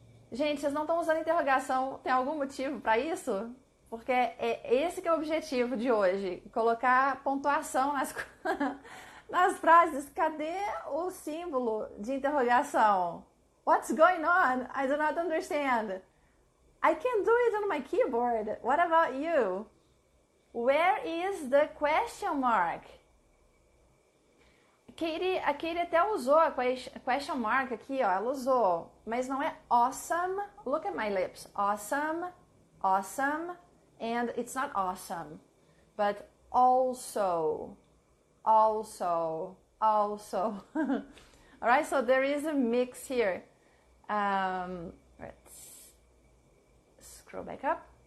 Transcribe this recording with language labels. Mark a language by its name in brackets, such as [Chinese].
[Portuguese] Gente, vocês não estão usando interrogação, tem algum motivo para isso? Porque é esse que é o objetivo de hoje, colocar pontuação nas frases. Cadê o símbolo de interrogação? [English] What's going on? I do not understand. I can do it on my keyboard. What about you? Where is the question mark? [Portuguese] A Katie até usou a question mark aqui, ó, ela usou, mas não é awesome. [English] Look at my lips. Awesome, awesome, and it's not awesome, but also, also, also. All right, so there is a mix here. Let's scroll back up.